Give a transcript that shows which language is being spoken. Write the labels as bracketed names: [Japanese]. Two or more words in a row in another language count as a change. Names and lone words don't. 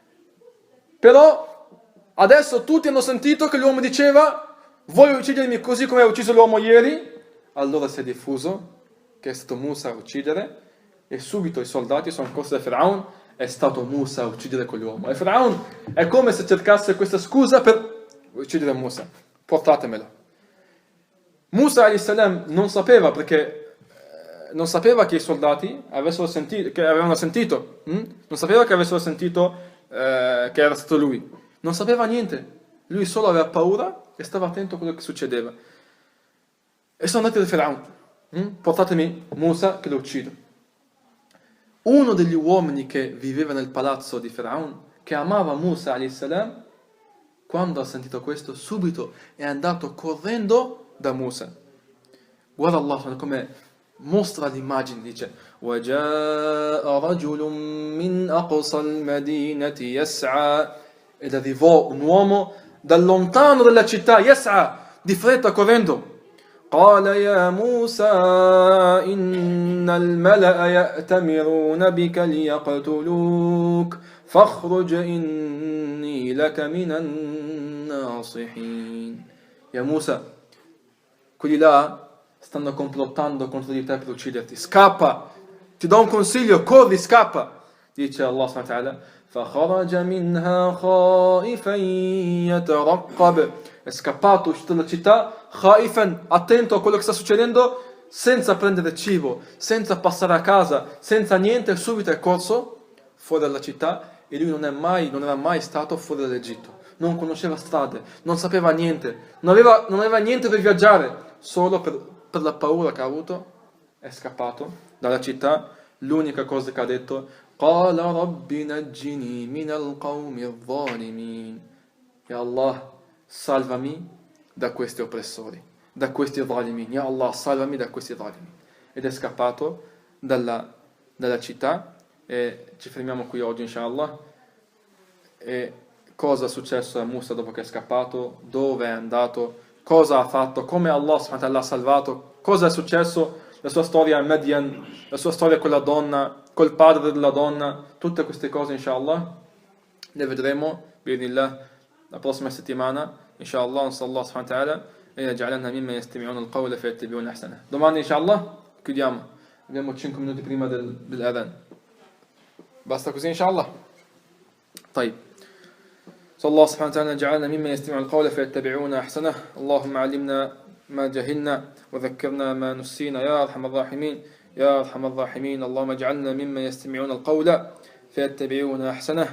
[Italian] Però adesso tutti hanno sentito che l'uomo diceva vuoi uccidermi così come hai ucciso l'uomo ieri? Allora si è diffuso che è stato Musa a uccidere e subito i soldati sono corsi da Firaun, è stato Musa a uccidere quell'uomo. E Firaun è come se cercasse questa scusa per uccidere Musa, portatemelo. Musa a.s. non sapeva perché non sapeva che i soldati avessero sentito, che avevano sentito, non sapeva che avessero sentito che era stato lui, non sapeva niente, lui solo aveva paura e stava attento a quello che succedeva. E sono andati da Firaun, portatemi Musa che lo uccido. Uno degli uomini che viveva nel palazzo di Firaun, che amava Musa a.s., quando ha sentito questo, subito è andato correndo da Musa. Guarda Allah come mostra l'immagine, dice [Arabic] وَجَاءَ رَجُلٌ مِّنْ أَقْصَى الْمَدِينَةِ يَسْعَى [Italian] ed arrivò un uomo dal lontano della città, يَسْعَى, di fretta correndo. [Arabic] قال يا موسى إن الملأ يأتمرون بك ليقتلوك فاخرج إني لك من الناصحين. [Italian] Ya Musa, quelli là stanno complottando contro di te per ucciderti, scappa, ti do un consiglio, corri, scappa. Dice Allah [Arabic] سبحانه وتعالى فخرج منها خائفا يترقب, [Italian] è scappato, è uscito dalla città khaifan, attento a quello che sta succedendo, senza prendere cibo, senza passare a casa, senza niente, subito è corso fuori dalla città. E lui non era mai stato fuori dall'Egitto, non conosceva strade, non sapeva niente, non aveva niente per viaggiare, solo per la paura che ha avuto è scappato dalla città. L'unica cosa che ha detto [Arabic] قال رب نجني من القوم الظالمين, [Italian] Ya Allah, salvami da questi oppressori, da questi zalimin, Ya Allah, salvami da questi zalimin. Ed è scappato dalla città. E ci fermiamo qui oggi inshallah. E cosa è successo a Musa dopo che è scappato, dove è andato, cosa ha fatto, come Allah [Arabic] سبحانه وتعالى [Italian] l'ha salvato, cosa è successo, la sua storia a Madian, la sua storia con la donna, col padre della donna, tutte queste cose inshallah le vedremo bi'idhnillah la prossima settimana inshallah. [Arabic] صلى الله سبحانه وتعالى e يجعلنا ممن يستمعون القول فيتبعون أحسنه. [Italian] Domani inshallah chiudiamo, abbiamo 5 minuti prima dell'adhan, basta così inshallah. [Arabic] طيب صلى الله سبحانه وتعالى جعلنا ممن يستمع القول فيتبعون أحسنه. اللهم علمنا ما جهلنا وذكرنا ما نسينا يا أرحم الراحمين يا أرحم الراحمين. اللهم اجعلنا ممن يستمعون القول فيتبعون أحسنه.